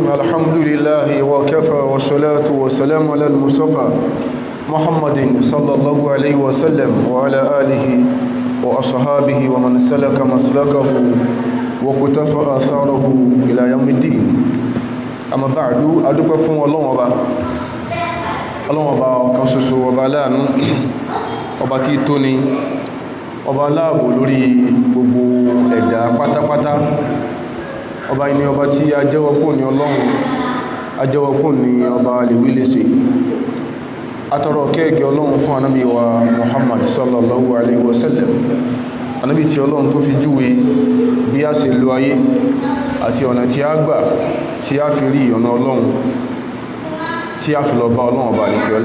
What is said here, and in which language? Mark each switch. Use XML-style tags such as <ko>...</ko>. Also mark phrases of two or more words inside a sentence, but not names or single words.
<ar>الحمد لله وكفى والصلاة والسلام على المصطفى محمد صلى الله عليه وسلم وعلى آله وأصحابه ومن سلك مسلكه وقتفى آثاره إلى يوم الدين. أما بعد أدوك فون الله وبا</ar> <yo>kan ṣoṣo ọba láàánú, ọba tí tóni, ọba aláàbò lórí gbogbo ẹ̀dá pátápátá, ọba ni ọba tí a jẹ́wọ́ kò ní Ọlọ́run, a jẹ́wọ́ kò ní ọba lèwí lè ṣe. Atọrọ kẹ́ẹ̀gẹ́ Ọlọ́run fún ànábì wa Muhammad</yo> <ar>صلى الله عليه وسلم,</ar> <yo>ànábì tí Ọlọ́run tó fi júwe bí a ṣe lo ayé àti ọ̀nà tí a gbà tí a fi rí ọ̀nà Ọlọ́run, tí a fi lọ bá Ọlọ́run ọba àlèkè ọlá.</yo>